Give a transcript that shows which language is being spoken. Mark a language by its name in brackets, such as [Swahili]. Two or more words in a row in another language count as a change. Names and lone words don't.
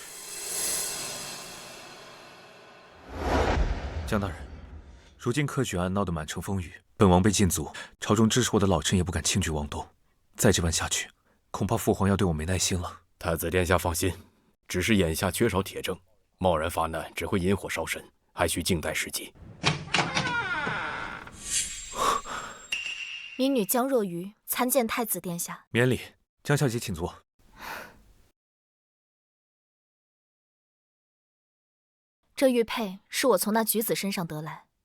[Chinese] 江大人，如今科舉案鬧得滿城風雨，本王被禁足，朝中支持我的老臣也不敢輕舉妄動。再這般下去，恐怕父皇要對我沒耐心了。太子殿下放心，只是眼下缺少鐵證，貿然發難只會引火燒身，還需靜待時機。民女江若愚參見太子殿下。免禮，江小姐請坐。這玉佩是我從那舉子身上得來。